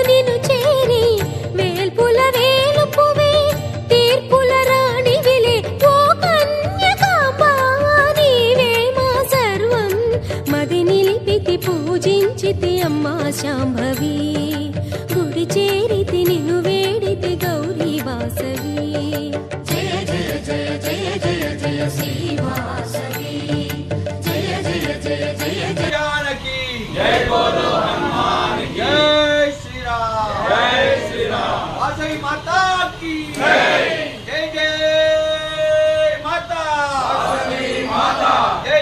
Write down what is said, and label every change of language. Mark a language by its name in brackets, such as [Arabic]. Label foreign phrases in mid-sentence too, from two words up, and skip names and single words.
[Telugu] నిన్ను చేరి వేల్పుల వేలుపువే తీర్పుల రాణివిలే ఓ కన్యకాంబా నీవే మా సర్వం మది నిలిపితి పూజించితి అమ్మా శాంభవి గుడి చేరితి నిన్ను వేడితి గౌరీ వాసవి జయ జయ జయ జయ జయ జయ శ్రీవాసవి జయ జయ జయ జయ జయ [Hindi] जानकी जय बोलो हनुमान की जय श्री राम वासवी माता की जय जय जय माता वासवी माता जय